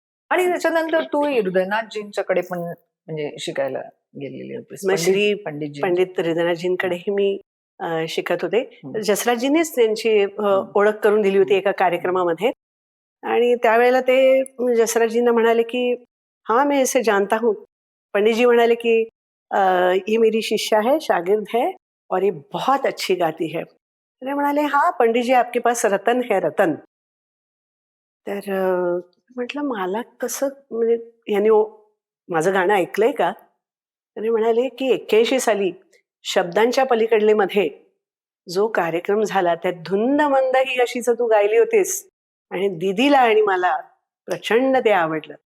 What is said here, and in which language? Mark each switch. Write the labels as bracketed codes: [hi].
[mr] आणि त्याच्यानंतर तू हृदयनाथजींच्याकडे पण म्हणजे शिकायला गेलेली होतीस. मग श्री पंडितजी. पंडित हृदयनाथजींकडेही मी शिकत होते. जसराजजींनीच त्यांची ओळख करून दिली होती एका कार्यक्रमामध्ये. आणि त्यावेळेला ते जसराजजींना म्हणाले की [hi] हाँ मैं इसे जानता हूँ. [mr] पंडितजी म्हणाले की [hi] ये मेरी शिष्या है, शागिर्द है और ये बहुत अच्छी गाती है. [mr] ते म्हणाले [hi] हाँ पंडित जी आपके पास रतन है रतन. [mr] तर म्हटलं मला कसं म्हणजे यांनी माझं गाणं ऐकलंय का? त्याने म्हणाले की 81 साली शब्दांच्या पलीकडले मध्ये जो कार्यक्रम झाला त्यात धुंद मंद ही अशीच तू गायली होतीस आणि दीदीला आणि मला प्रचंड ते आवडलं.